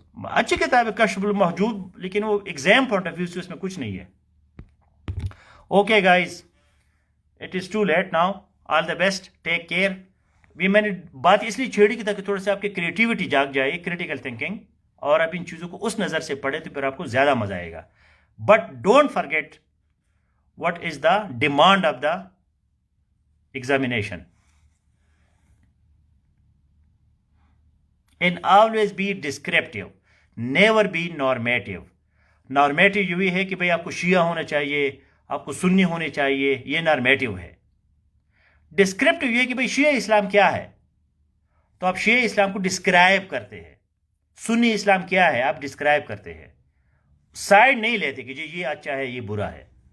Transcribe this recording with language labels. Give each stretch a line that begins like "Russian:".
Urdu: اچھی کتاب ہے کشف المحجوب, لیکن وہ ایگزام پوائنٹ آف ویو سے اس میں کچھ نہیں ہے.
English: Okay guys, it is too late now. All the best, take care.
Urdu: بھی میں نے بات اس لیے چھیڑی کی تاکہ تھوڑا سا آپ کی کریٹیوٹی جاگ جائے, کریٹیکل تھنکنگ, اور آپ ان چیزوں کو اس نظر سے پڑھیں تو پھر آپ کو زیادہ مزہ آئے گا.
English: But don't forget what is the demand of the examination, and always be descriptive, never be normative.
Urdu: normative یہ ہے کہ بھئی آپ کو شیعہ ہونا چاہیے, آپ کو سنی ہونے چاہیے, یہ نارمیٹیو ہے. ڈسکرپٹیو یہ کہ بھئی شیعہ اسلام کیا ہے, تو آپ شیعہ اسلام کو ڈسکرائب کرتے ہیں. سنی اسلام کیا ہے, آپ ڈسکرائب کرتے ہیں, سائڈ نہیں لیتے کہ جی یہ اچھا ہے یہ برا ہے.